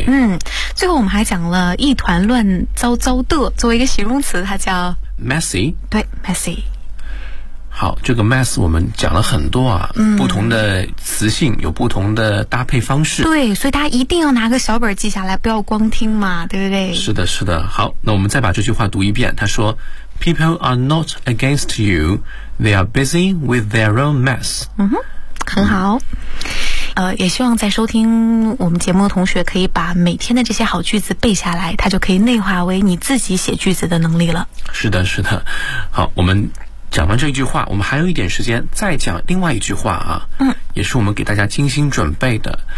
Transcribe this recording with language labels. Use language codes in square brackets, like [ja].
[zh] 嗯，最后我们还讲了一团乱糟糟的作为一个形容词，它叫 [en] messy, [zh] 对， messy。好，这个 mess 我们讲了很多啊，嗯，不同的词性有不同的搭配方式。对，所以大家一定要拿个小本记下来，不要光听嘛，对不对？是的，是的。好，那我们再把这句话读一遍。他说 [en] ：“People are not against you; they are busy with their own mess。” [zh] 嗯哼，很好。也希望在收听我们节目的同学可以把每天的这些好句子背下来，它就可以内化为你自己写句子的能力了。是的，是的。好，我们。讲完这一句话，我们还有一点时间再讲另外一句话啊。嗯，也是我们给大家精心准备的。